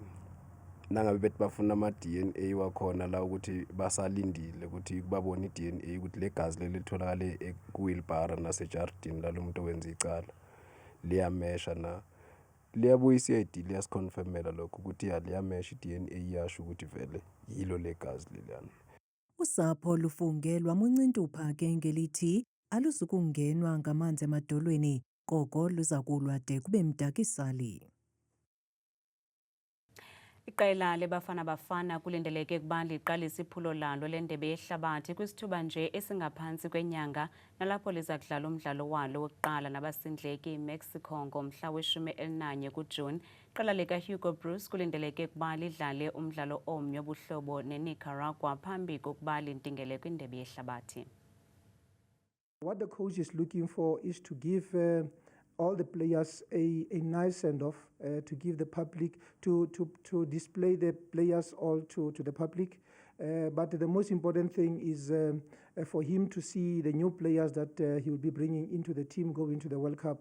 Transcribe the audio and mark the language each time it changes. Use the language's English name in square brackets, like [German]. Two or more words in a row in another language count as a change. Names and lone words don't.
[Zulu] Nangabe bethi bafuna ama-DNA wakhona la ukuthi basalindile ukuthi babone i-DNA ukuthi legazi lelitholakale kuwheelbarrow nasejardini lalo muntu owenza icala liyamesha na liyabuyisa i-ID liyasiconfirmela lokho ukuthi liyamesha i-DNA yasho ukuthi vele yilo legazi leliyana. [Xhosa] Usapho lufungelwa muncintupha ke ngelithi aluzukungenwa ngamanzi emadolweni koko luza kulwa de kube mdakisali. Iqela leBafana Bafana kulindeleke ukuba liqalise iphulo lalo leNdebe yeHlabathi kwisithuba nje esingaphantsi kwenyanga nalapho liza kudlala umdlalo walo wokuqala nabasindleki iMexico ngomhla we-11 kuJuni. Iqela likaHugo Bruce kulindeleke ukuba lidlale umdlalo omnye obuhlobo neNicaragua phambi kokuba lintingele kwindebe yehlabathi. [English] What the coach is looking for is to give all the players a nice send-off, to give the public, to display the players all to the public. But the most important thing is for him to see the new players that he will be bringing into the team going to the World Cup.